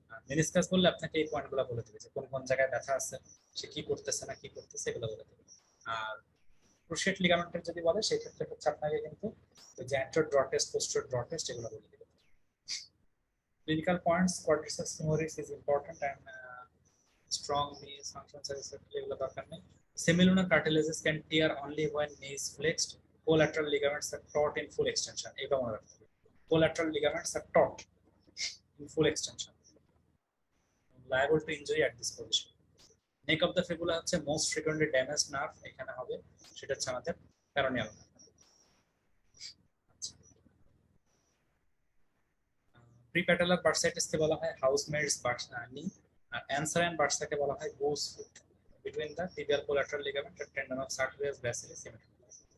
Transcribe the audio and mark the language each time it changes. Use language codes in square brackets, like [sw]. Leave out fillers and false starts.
[bn] Meniscus বললে আপনাকে এই পয়েন্টগুলো বলে দেবে যে কোন কোন জায়গায় ব্যথা আছে, সে কি করতেছে না কি করতেছে, এগুলো বলে দেবে। আর ক্রুশিয়েট লিগামেন্টের যদি বলে সেই ক্ষেত্রে হচ্ছে আপনাকে কিন্তু ওই যে antero draw test, posterior draw test এগুলো বলে দেবে। [en] clinical points, quadriceps femoris is important, and strong knees functions as [bn] এগুলো দরকার নেই। [en] Semilunar cartilages can tear only when knee is flexed. Collateral ligaments are taut in full extension, [bn] এটা মনে রাখতে হবে। [en] Collateral ligaments are taut in full extension, liable to injury at this position. Neck of the fibula হচ্ছে most frequently damaged nerve, [bn] এখানে হবে সেটা হচ্ছে আমাদের [en] peroneal nerve। [bn] প্রিপ্যাটালার বার্সাইটিসকে বলা হয় হাউসমেটস নি, আর অ্যানসারাইন বার্সাকে বলা হয় গোস foot [en] between the tibial collateral ligament and tendon of sartorius basilis symmetricus।